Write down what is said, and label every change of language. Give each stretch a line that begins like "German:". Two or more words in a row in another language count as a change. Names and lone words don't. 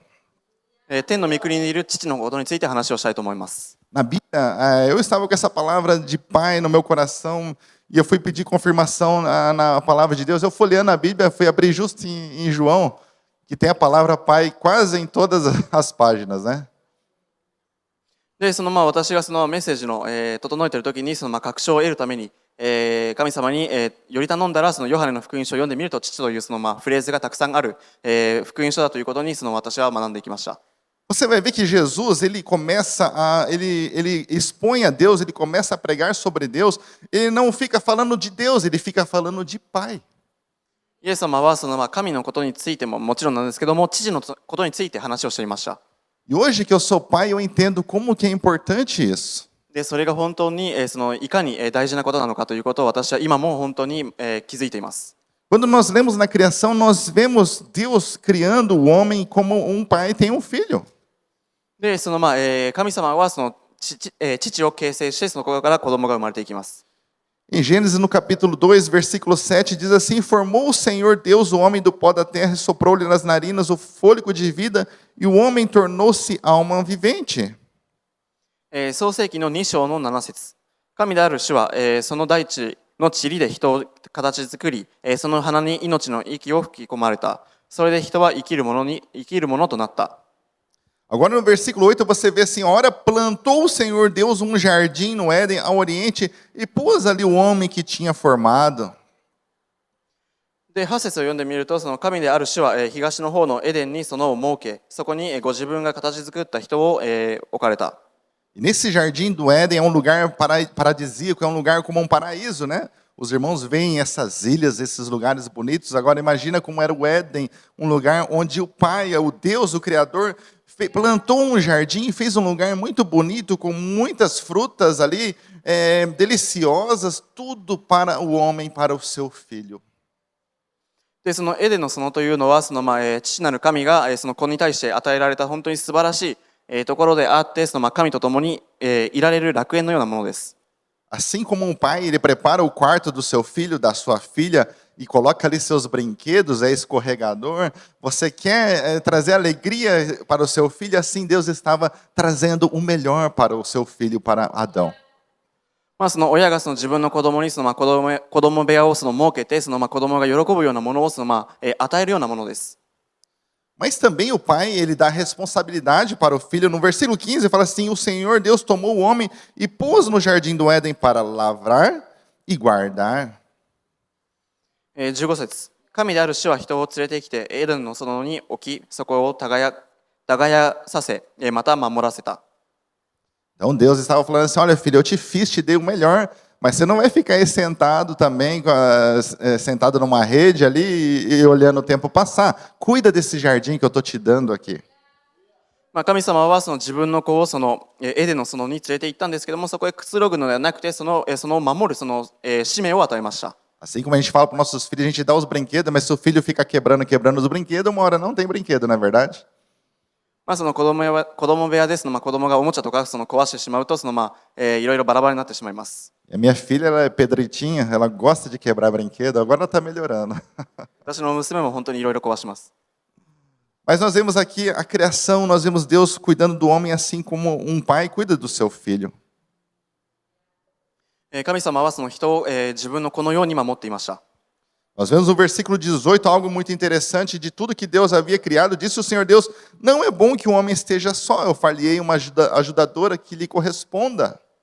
Japanese: 天の御国にいる父のことについて話をしたいと思います。
Portuguese: Na Bíblia, eu estava com essa palavra de Pai no meu coração e eu fui pedir confirmação na palavra de Deus. Eu folheando a Bíblia, fui abrir justo em João, que tem a palavra Pai quase em todas as páginas, né?
Japanese: で、その私がそのメッセージの、整えている時にその確証を得るために、神様に、より頼んだらそのヨハネの福音書を読んでみると父というそのフレーズがたくさんある、福音書だということにその私は学んでいきました。
Portuguese: Você vai ver que Jesus, ele expõe a Deus, ele começa a pregar sobre Deus, ele não fica falando de Deus, ele fica falando de Pai.
Japanese: イエス様はその神のことについてももちろんなんですけども、父のことについて話をしていました。
Portuguese: E hoje que eu sou pai, eu entendo como que é importante isso.
Japanese: で、それが本当にそのいかに大事なことなのかということを私は今も本当に気づいています。
Portuguese: Quando nós lemos na criação, nós vemos Deus criando o homem como um pai tem um filho.
Japanese: で、その神様はその父を形成してその子から子供が生まれていきます。
Portuguese: Em Gênesis, no capítulo 2, versículo 7, diz assim: Formou o Senhor Deus o homem do pó da terra e soprou-lhe nas narinas o fôlego de vida, e o homem tornou-se alma vivente.
Japanese: 創世記の2章の7節。神である主は、その大地の塵で人を形作り、その鼻に命の息を吹き込まれた。それで人は生きるものとなった。
Portuguese: Agora no versículo 8 você vê assim: ora, plantou o Senhor Deus um jardim no Éden, ao oriente, e pôs ali o homem que tinha formado.
Japanese: で、8節を読んでみると、その神である主は、東の方のエデンにそのを設け、そこに、ご自分が形作った人を、置かれた。
Portuguese: E nesse jardim do Éden é um lugar paradisíaco, é um lugar como um paraíso, né? Os irmãos veem essas ilhas, esses lugares bonitos. Agora imagina como era o Éden, um lugar onde o Pai, o Deus, o Criador, plantou um jardim e fez um lugar muito bonito, com muitas frutas ali, deliciosas, tudo para o homem, para o seu filho.
Japanese: で、そのエデンの園というのは、父なる神が、その子に対して与えられた本当に素晴らしい、ところであって、神と共に、いられる楽園のようなものです。
Portuguese: Assim como um pai, ele prepara o quarto do seu filho, da sua filha, e coloca ali seus brinquedos, é escorregador. Você quer trazer alegria para o seu filho, assim Deus estava trazendo o melhor para o seu filho, para Adão.
Japanese: その親が自分の子供に子供部屋を設けて、子供が喜ぶようなものを与えるようなものです。
Portuguese: Mas também o pai, ele dá responsabilidade para o filho. No versículo 15 fala assim: o Senhor Deus tomou o homem e pôs no jardim do Éden para lavrar e guardar. 15 節、神である主は人を連れてきて、エデンの園に置き、そこを耕させ、また守らせた。 Então Deus estava falando assim: olha filho, eu te fiz, te dei o melhor, mas você não vai ficar aí sentado também, sentado numa rede ali e olhando o tempo passar. Cuida desse jardim que eu estou te dando aqui.
Japanese: 神様は自分の子をエデンの園に連れて行ったんですけども、そこへくつろぐのではなくて、そのを守る使命を与えました。
Portuguese: Assim como a gente fala para os nossos filhos, a gente dá os brinquedos, mas se o filho fica quebrando os brinquedos, uma hora não tem brinquedo, não é verdade?
Japanese: その子供部屋ですの、子供がおもちゃとか壊してしまうと、いろいろバラバラになってしまいます。
Portuguese: E a minha filha, ela é pedritinha, ela gosta de quebrar brinquedo, agora ela está melhorando.
Japanese: 私の娘も本当にいろいろ壊します。
Portuguese: Mas nós vemos aqui a criação, nós vemos Deus cuidando do homem assim como um pai cuida do seu filho.
Japanese: 神様は人を、自分の子のように守っていました。
Portuguese: Nós vemos no versículo 18 algo muito interessante: de tudo que Deus havia criado, disse o Senhor Deus: não é bom que o homem esteja só, eu far-lhe-ei uma ajudadora que lhe corresponda.